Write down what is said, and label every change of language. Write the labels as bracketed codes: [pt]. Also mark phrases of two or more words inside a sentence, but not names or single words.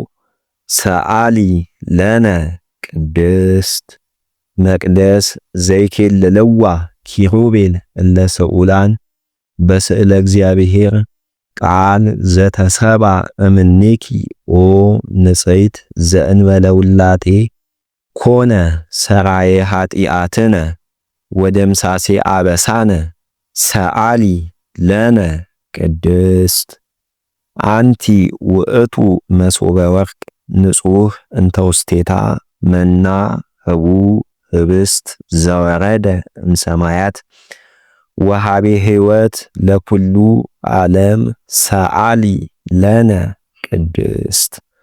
[gez] ሰዓሊ ለነ ቅድስት መቅደስ ዘይኬልልዋ ኪሩቤል እለ ስዑላን በስዕለ እግዚአብሔር ቃል ዘተሰባ እምኔኪ ኦ ንጽይት ዘእንበለ ውላጤ ኮነ ሰራየ ኃጢአትነ ወደምሳሴ አበሳነ ሰዓሊ ለነ ቅድስት አንቲ ውእቱ መሶበ ወርቅ ንጹህ እንተ ውስቴታ መና ህቡ ህብስት ዘወረደ እምሰማያት ወሃቤ ሕይወት ለኩሉ ዓለም ሰዓሊ ለነ ቅድስት